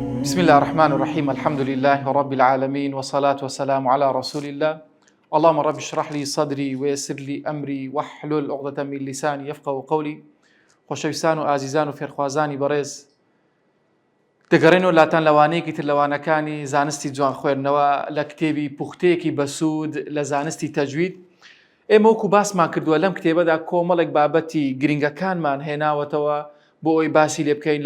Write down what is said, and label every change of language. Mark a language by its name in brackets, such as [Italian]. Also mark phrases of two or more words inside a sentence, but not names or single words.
[Arabic] بسم الله الرحمن الرحيم. الحمد لله رب العالمين والصلاة والسلام على رسول الله. اللهم رب اشرح لي صدري ويسر لي أمري واحلل عقدة من لساني يفقهوا قولي. [Central Kurdish] خۆشەویستان و ئازیزان و فێرخوازانی بەڕێز، دەگەڕێنەوە لاتان لەوانەیەکی تر لەوانەکانی زانستی جوان خوێندنەوە لە کتێبی پوختەیەکی بەسوود لە زانستی تەجوید. ئێمە وەکو باسمان کردووە لەم کتێبەدا کۆمەڵێک بابەتی گرنگەکانمان هێناوەتەوە بۆ ئەوی باسی لێ بکەین.